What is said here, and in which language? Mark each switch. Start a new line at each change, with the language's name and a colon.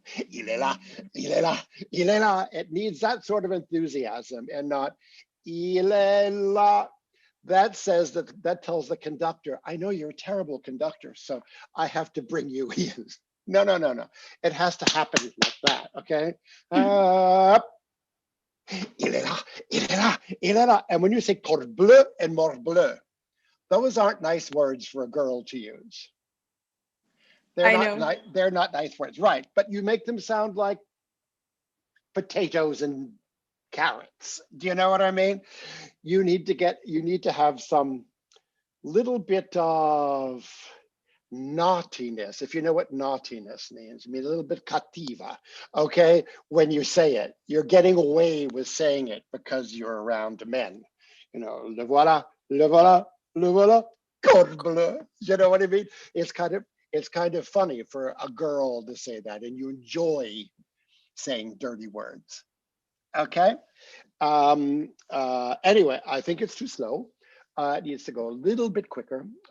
French: Il est là, il est là, il est là.
English: It needs that sort of enthusiasm and not
French: il est là.
English: That says that tells the conductor, I know you're a terrible conductor, so I have to bring you in. No. It has to happen like that, okay?
French: Il est là, il est là, il est là.
English: And when you say corde bleu and morbleu, those aren't nice words for a girl to use. They're not nice words, right? But you make them sound like potatoes and carrots. Do you know what I mean? You need to have some little bit of naughtiness, if you know what naughtiness means. I mean, a little bit cattiva, okay? When you say it, you're getting away with saying it because you're around men. You know,
French: le voilà, le voilà, le voilà, corde bleu.
English: You know what I mean? It's kind of funny for a girl to say that, and you enjoy saying dirty words. Okay. Anyway, I think it's too slow. It needs to go a little bit quicker.